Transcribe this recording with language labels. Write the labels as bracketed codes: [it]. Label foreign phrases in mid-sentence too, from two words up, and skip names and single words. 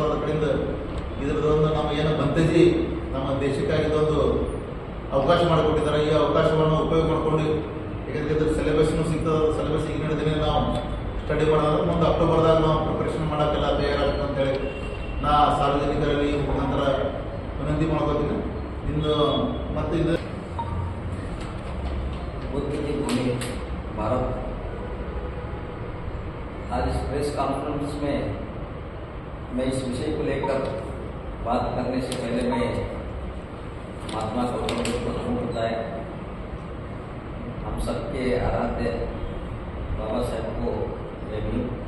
[kn] ಅದ್ರ ಕಡೆಯಿಂದ ಇದರದೊಂದು ನಮ್ಮ ಏನು ಬಂತೇಜಿ ನಮ್ಮ ದೇಶಕ್ಕಾಗಿ ಇದೊಂದು ಅವಕಾಶ ಮಾಡಿಕೊಟ್ಟಿದ್ದಾರೆ. ಈ ಅವಕಾಶವನ್ನು ಉಪಯೋಗ ಮಾಡಿಕೊಂಡು, ಯಾಕಂದರೆ ಇದ್ರ ಸಿಲೆಬಸ್ನು ಸಿಗ್ತದೆ. ಸಿಲೆಬಸ್ ಈಗಿನ ದಿನ ನಾವು ಸ್ಟಡಿ ಮಾಡೋದ್ರೆ ಮುಂದೆ ಅಕ್ಟೋಬರ್ದಾಗ ನಾವು ಪ್ರಿಪ್ರೇಷನ್ ಮಾಡೋಕ್ಕೆಲ್ಲ ತಯಾರಾಗ್ತದೆ ಅಂತೇಳಿ ನಾ ಸಾರ್ವಜನಿಕರಲ್ಲಿ ಮುಖಾಂತರ ವಿನಂತಿ ಮಾಡ್ಕೋತೀನಿ. ಇಂದು ಮತ್ತು ಇದು [hi] बुद्ध की भूमि भारत। आज इस प्रेस कॉन्फ्रेंस में मैं इस विषय को लेकर बात करने से पहले मैं महात्मा गौतम बुद्ध को नमन बताए, हम सबके आराध्य बाबा साहब को जय भीम।